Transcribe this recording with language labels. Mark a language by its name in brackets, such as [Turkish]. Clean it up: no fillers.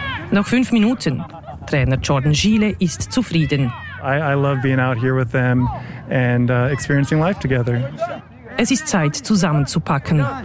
[German] Noch 5 Minuten. Trainer Jordan Schiele ist zufrieden. [English] I love being out here with them and experiencing life together. [German] Es ist Zeit, zusammenzupacken.